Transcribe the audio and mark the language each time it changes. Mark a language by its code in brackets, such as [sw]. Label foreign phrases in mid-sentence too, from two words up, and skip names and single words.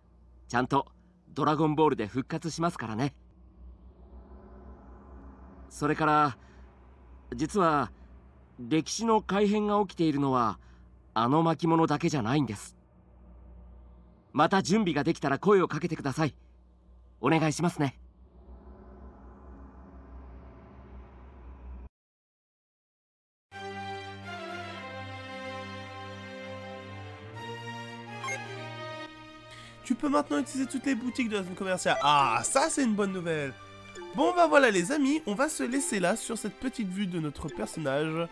[ja] ちゃんとドラゴンボールで復活しますからね。それから実は歴史の改変が起きているのはあの巻物だけじゃないんです。また準備ができたら声をかけてください。お願いしますね。 [fr] Tu peux maintenant utiliser toutes les boutiques de la zone commerciale. Ah, ça c'est une bonne nouvelle. Bon bah voilà les amis, on va se laisser là sur cette petite vue de notre personnage.